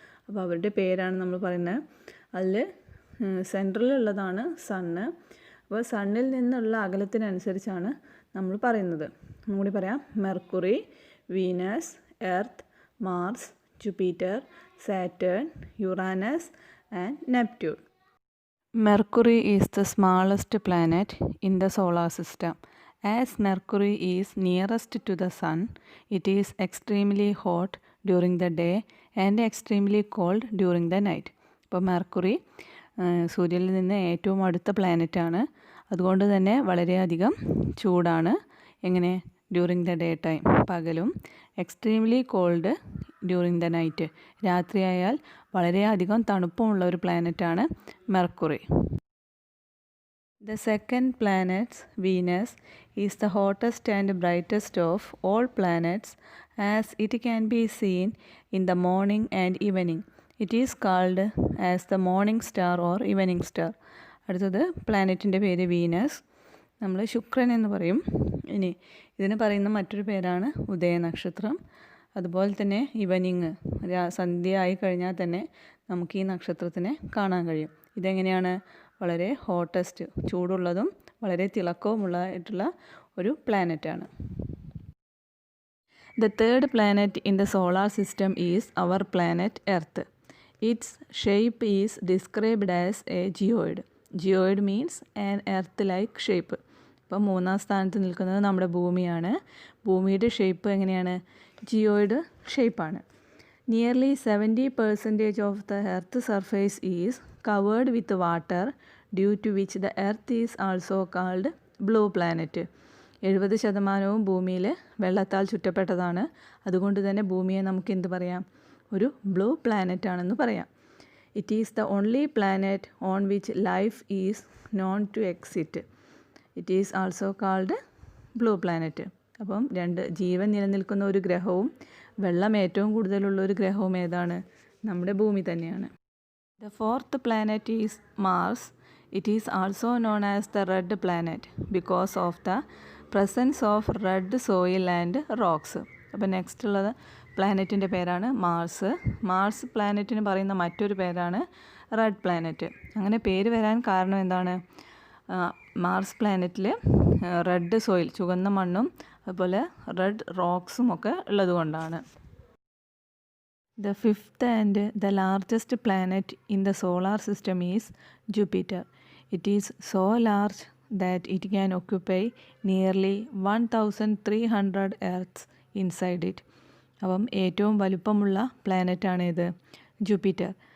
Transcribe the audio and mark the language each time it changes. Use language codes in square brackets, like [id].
[ml] അപ്പോൾ അവരുടെ പേരാണ് നമ്മൾ പറയുന്നത്. അതിൽ സെൻട്രലിലുള്ളതാണ് സണ്ണ്. അപ്പോൾ സണ്ണിൽ നിന്നുള്ള അകലത്തിനനുസരിച്ചാണ് നമ്മൾ പറയുന്നത്. ഒന്നുകൂടി പറയാം. Mercury, Venus, earth, Mars, Jupiter, Saturn, Uranus and Neptune. [en] Mercury is the smallest planet in the solar system. As Mercury is nearest to the sun, it is extremely hot during the day and extremely cold during the night. [ml] അപ്പോൾ mercury സൂര്യനിൽ നിന്ന് ഏറ്റവും അടുത്ത പ്ലാനറ്റാണ്. അതുകൊണ്ട് തന്നെ വളരെയധികം ചൂടാണ്. എങ്ങനെ? [en] During the day time, പകലും. Extremely cold during the night, [ml] രാത്രിയായാൽ വളരെയധികം തണുപ്പമുള്ള ഒരു പ്ലാനറ്റാണ് mercury. [en] The second planet, Venus, is the hottest and brightest of all planets as it can be seen in the morning and evening. It is called as the morning star or evening star. [ml] അടുത്തത് പ്ലാനറ്റിൻ്റെ പേര് Venus. നമ്മൾ ശുക്രൻ എന്ന് പറയും. ഇനി ഇതിന് പറയുന്ന മറ്റൊരു പേരാണ് ഉദയനക്ഷത്രം. അതുപോലെ തന്നെ ഈവനിങ്, സന്ധ്യ ആയി കഴിഞ്ഞാൽ തന്നെ നമുക്ക് ഈ നക്ഷത്രത്തിനെ കാണാൻ കഴിയും. ഇതെങ്ങനെയാണ്? വളരെ ഹോട്ടസ്റ്റ്, ചൂടുള്ളതും വളരെ തിളക്കവുമുള്ളതായിട്ടുള്ള ഒരു പ്ലാനറ്റാണ്. [en] The third planet in the solar system is our planet Earth. Its shape is described as a geoid. Geoid means an Earth-like shape. [ml] ഇപ്പം 3-ാം സ്ഥാനത്ത് നിൽക്കുന്നത് നമ്മുടെ ഭൂമിയാണ്. ഭൂമിയുടെ ഷേപ്പ് എങ്ങനെയാണ്? ജിയോയിഡ് ഷേപ്പാണ്. [en] Nearly 70% of the Earth surface is covered with water, due to which the Earth is also called blue planet. [ml] 70% ഭൂമിയിൽ വെള്ളത്താൽ ചുറ്റപ്പെട്ടതാണ്. അതുകൊണ്ട് തന്നെ ഭൂമിയെ നമുക്ക് എന്ത് പറയാം? ഒരു ബ്ലൂ പ്ലാനറ്റ് ആണെന്ന് പറയാം. [en] It is the only planet on which life is known to exist. It is also called blue planet. [ml] അപ്പം ജീവൻ നിലനിൽക്കുന്ന ഒരു ഗ്രഹവും വെള്ളം ഏറ്റവും കൂടുതലുള്ള ഒരു ഗ്രഹവും ഏതാണ്? നമ്മുടെ ഭൂമി തന്നെയാണ്. [en] The fourth planet is Mars. It is also known as the red planet because of the presence of red soil and rocks. [ml] അപ്പോൾ നെക്സ്റ്റ് ഉള്ളത് പ്ലാനറ്റിൻ്റെ പേരാണ് മാർസ്. മാർസ് പ്ലാനറ്റിന് പറയുന്ന മറ്റൊരു പേരാണ് റെഡ് പ്ലാനറ്റ്. അങ്ങനെ പേര് വരാൻ കാരണം എന്താണ്? മാർസ് പ്ലാനറ്റിൽ റെഡ് സോയിൽ, ചുവന്ന മണ്ണും അതുപോലെ റെഡ് റോക്സും ഒക്കെ ഉള്ളതുകൊണ്ടാണ്. [en] The fifth and the largest planet in the solar system is Jupiter. It is so large that it can occupy nearly 1,300 earths inside it. [ml] അപ്പം ഏറ്റവും വലുപ്പമുള്ള പ്ലാനറ്റാണ് ഇത് ജൂപ്പിറ്റർ.